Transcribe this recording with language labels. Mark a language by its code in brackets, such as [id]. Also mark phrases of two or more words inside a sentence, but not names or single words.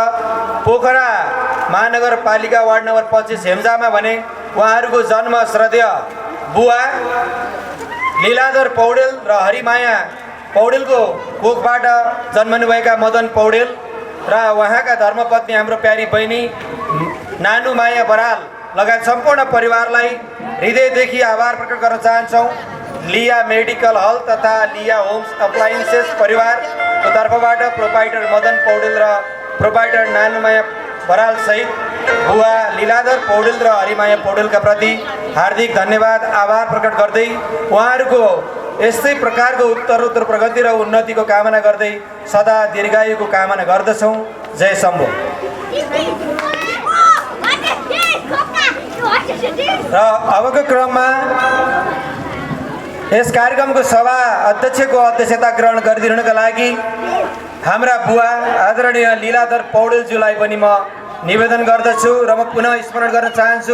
[ne] पोखरा महानगरपालिका वार्ड नम्बर 25 हेम्जामा भने उहाँहरूको जन्म श्रद्धेय बुवा लीलाधर पौडेल र हरिमाया पौडेलको कोखबाट जन्मनुभएका मदन पौडेल र उहाँका धर्मपत्नी हाम्रो प्यारी बहिनी नानुमाया बराल लगायत सम्पूर्ण परिवारलाई हृदयदेखि आभार प्रकट गर्न चाहन्छौँ। लिया मेडिकल हल तथा लिया होम्स अप्लायन्सेस परिवारको तर्फबाट प्रोपाइटर मदन पौडेल र प्रोपाइटर नानुमाया बराल सहित बुवा लीलाधर पौडेल र हरिमाया पौडेलका प्रति हार्दिक धन्यवाद आभार प्रकट गर्दै उहाँहरूको यस्तै प्रकारको उत्तरोत्तर प्रगति र उन्नतिको कामना गर्दै सदा दीर्घायुको कामना गर्दछौँ। जय शम्भो। र अबको क्रममा यस कार्यक्रमको सभा अध्यक्षको अध्यक्षता ग्रहण गरिदिनुका लागि हाम्रा बुवा आदरणीय लीलाधर पौडेलज्यूलाई पनि म निवेदन गर्दछु र म पुनः स्मरण गर्न चाहन्छु।